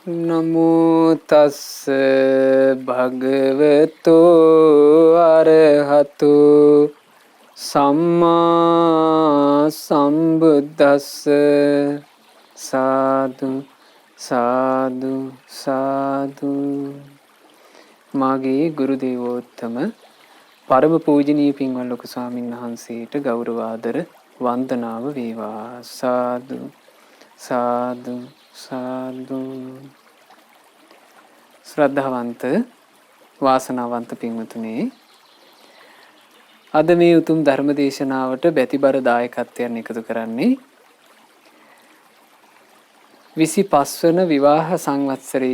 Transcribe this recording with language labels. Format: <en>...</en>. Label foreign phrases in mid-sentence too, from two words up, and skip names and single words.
<pi>නමෝ තස්ස භගවතෝ අරහතු සම්මා සම්බුද්දස්ස සාදු සාදු සාදු.</pi> <si>මාගේ ගුරු දේවෝත්තම පරම පූජනීය පින්වත් ලොකු ස්වාමීන් වහන්සේට ගෞරව ආදර වන්දනාව වේවා. සාදු සාදු සාදු. ශ්‍රද්ධාවන්ත වාසනාවන්ත පින්වතුනි, අද මේ උතුම් ධර්ම දේශනාවට බැතිබර දායකත්වයන් එකතු කරන්නේ 25 වන විවාහ සංවත්සරයේ</si>